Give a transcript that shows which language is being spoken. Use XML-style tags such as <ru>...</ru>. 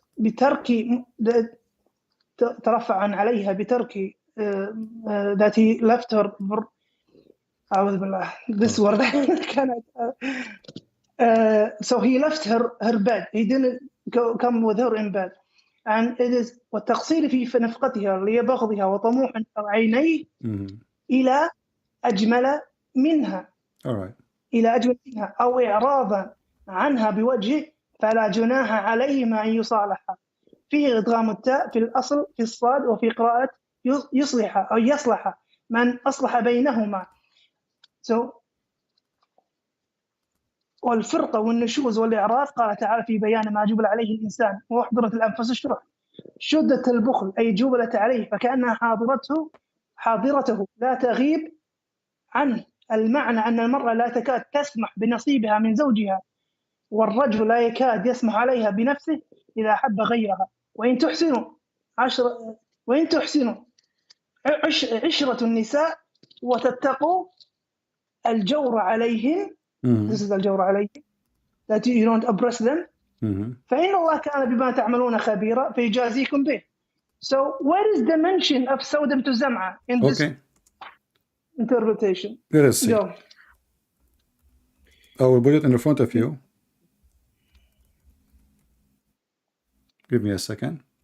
<ar>بترك ترفع عليها بترك</ar> <en>that he left her.</en> <ar>أعوذ بالله.</ar> <en>This word cannot. So he left her bed. He didn't come with her in bed. And it is</en> <ar>والتقصير في نفقتها لبغضها وطموح عينيه إلى أجمل منها.</ar> <en>All right.</en> <ar>إلى أجمل منها أو إعراضا عنها بوجه فلا جناح عليهما أن يصالحا. فيه إدغام التاء في الأصل في الصاد وفي قراءة يصلح أو يصلح من أصلح بينهما. So والفرقة والنشوز والإعراض قال تعالى في بيان ما جبل عليه الإنسان وأحضرت الأنفس الشرح. شدة البخل أي جبلت عليه فكأنها حاضرته لا تغيب عنه. المعنى أن المرأة لا تكاد تسمح بنصيبها من زوجها، والرجل لا يكاد يسمح عليها بنفسه إذا حب غيرها. وإن تحسنوا عشرة النساء وتتقوا الجور عليهم.</ar> <en>This is</en> <ar>الجور عليهم.</ar> <en>That you don't oppress them.</en> <ar>فإن الله كان بما تعملون خبيرا فيجازيكم به.</ar> <en>So where is the mention of Sodom to Zam'a in this interpretation? Let us see. Go. I will put it in front of you. Give me a second.</en>